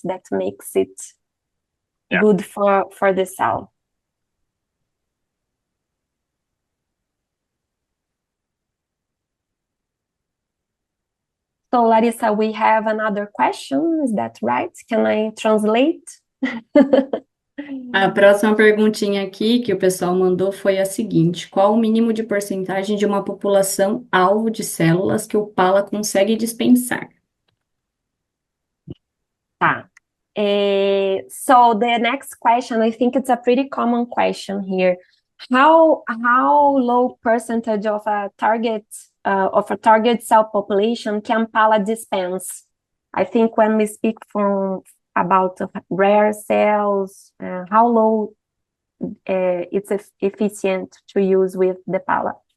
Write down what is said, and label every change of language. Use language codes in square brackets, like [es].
[en] That makes it good for the cell. So Larissa, we have another question. Is that right? Can I translate? [pt] A próxima perguntinha aqui que o pessoal mandou foi a seguinte: qual o mínimo de porcentagem de uma população alvo de células que o Pala consegue dispensar? Tá. [en] So the next question, I think it's a pretty common question here. How low percentage of a target cell population can Pala dispense? I think when we speak about rare cells, how low it's efficient to use with the Pala?